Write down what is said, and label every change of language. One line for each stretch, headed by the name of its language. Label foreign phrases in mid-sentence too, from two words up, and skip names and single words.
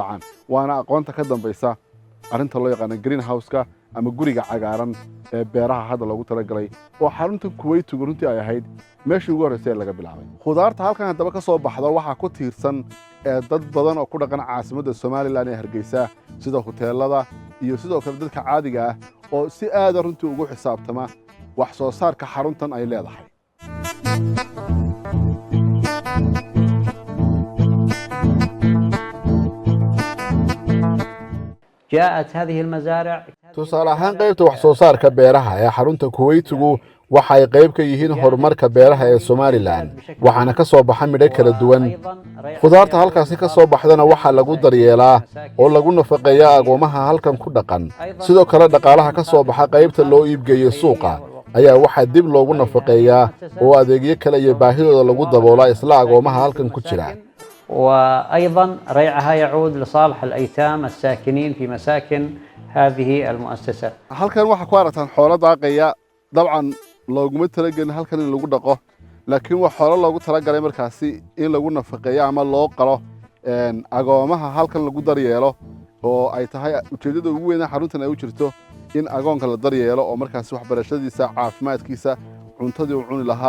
Somali: dhacaan waana aqoonta ka dambaysa arrinta loo yaqaan greenhouse-ka ama guriga cagaaran ee beeraha hadda loogu talagalay oo xarunta Kuwait runtii ay ahayd meeshii ugu horreysay laga bilaabay khudaarta halkan hadaba ka soo baxda waxa ku tiirsan dad badan oo ku dhaqan caasimadda Somaliland ee Hargeysa sida hoteelada iyo sidoo kale dadka caadiga ah oo si aad runtii ugu xisaabtama wax soo saarka xaruntan ay leedahay
Arabic: جاءت هذه المزارع
Somali: tusaale ahaan qaybta wax soo saarka beeraha ee xarunta Kuwait-gu waxa ay qayb ka yihiin horumarka beeraha ee Somaliland waxaana ka soo baxa midho kala duwan khudaarta halkaas ka soo baxdana waxa lagu daryeelaa oo lagu nafaqeeyaa agoomaha halkan ku dhaqan sidoo kale dhaqaalaha ka soo baxa qaybta loo iibgeeyo suuqa ayaa waxa dib loogu nafaqeeyaa oo adeegyo kale iyo baahidooda lagu daboolaa isla agoomaha halkan ku jira
Arabic: وأيضا ريعها يعود لصالح الأيتام الساكنين في مساكن هذه المؤسسة.
Somali: halkan waxa ku aragtaan xoolo daaqaya dabcan looguma talagelin halkan in lagu dhaqo laakiin wax xoolo loogu talagalay markaasi in lagu nafaqeeyo ama loo qalo agoomaha halkan lagu daryeelo oo ay tahay ujeedada ugu weyn ee xaruntan ay u jirto in agoonka la daryeelo oo markaasi waxbarashadiisa caafimaadkiisa cuntadii uu cuni lahaa